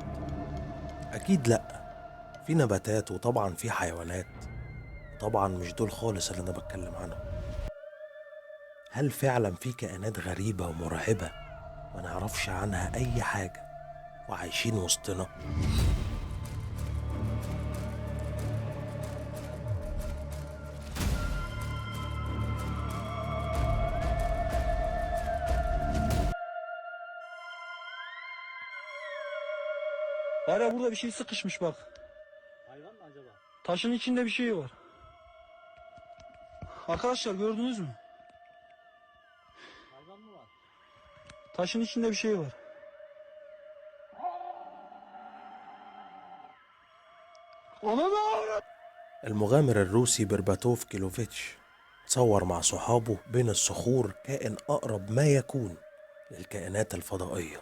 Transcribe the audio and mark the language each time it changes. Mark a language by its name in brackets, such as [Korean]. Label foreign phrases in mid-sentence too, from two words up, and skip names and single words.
[Arabic] أكيد لأ. في نباتات وطبعا في حيوانات، طبعا مش دول خالص اللي أنا بتكلم عنهم. هل فعلا في كائنات غريبة ومرعبة ما نعرفش عنها أي حاجة وعايشين وسطنا؟ [Turkish] Var ya burada bir şey sıkışmış bak. Hayvan mı acaba? Taşın içinde bir şey var. Arkadaşlar gördünüz mü? Hayvan mı var? Taşın içinde bir şey var. Ona ne avrat? [Arabic] المغامر الروسي برباتوف كيلوفيتش تصور مع صحابه بين الصخور كائن أقرب ما يكون للكائنات الفضائية.